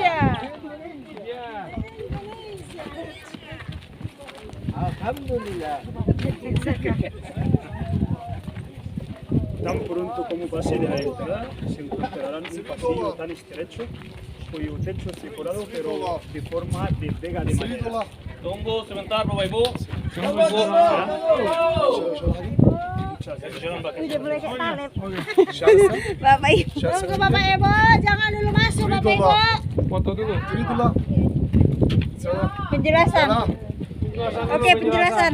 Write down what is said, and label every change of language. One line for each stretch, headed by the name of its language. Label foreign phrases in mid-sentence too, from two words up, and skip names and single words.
Spanish: Tan pronto como pase de la entrada, se encontrarán un pasillo tan estrecho, cuyo techo es decorado pero de forma de vega de madera.
Indonesian: Tunggu sebentar Bapak Ibu. Udah mulai kayak talep. Bapak Ibu. Tunggu Bapak Ibu, jangan dulu masuk Bapak Ibu. Foto dulu. Penjelasan. Oke, penjelasan.